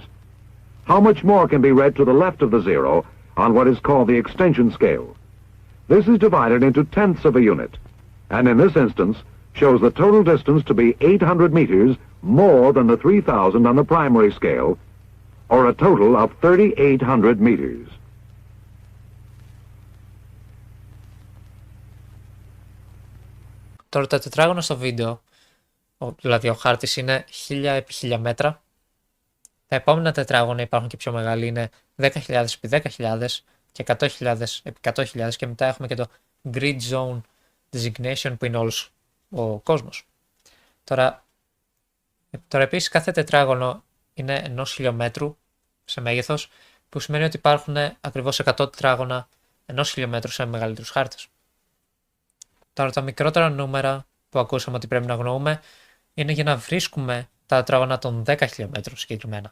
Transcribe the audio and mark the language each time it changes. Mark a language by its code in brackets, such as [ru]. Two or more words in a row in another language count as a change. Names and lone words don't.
[en] How much more can be read to the left of the 0 on what is called the extension scale? This is divided into tenths of a unit, and in this instance shows the total distance to be 800 meters more than the 3,000 on the primary scale, or a total of 3,800 meters. [el] Τώρα το τετράγωνο στο βίντεο, δηλαδή ο χάρτης είναι 1000 επί 1000 μέτρα. Τα επόμενα τετράγωνα υπάρχουν και πιο μεγάλοι, είναι 10.000 επί 10.000 και 100.000 επί 100.000 και μετά έχουμε και το [en] grid zone designation [el] που είναι όλος ο κόσμος. Τώρα επίσης κάθε τετράγωνο είναι 1 χιλιόμετρου σε μέγεθος, που σημαίνει ότι υπάρχουν ακριβώς 100 τετράγωνα 1 χιλιόμετρου σε μεγαλύτερους χάρτες. Τώρα τα μικρότερα νούμερα που ακούσαμε ότι πρέπει να γνωρούμε είναι για να βρίσκουμε τα τετράγωνα των 10 χιλιόμετρων συγκεκριμένα.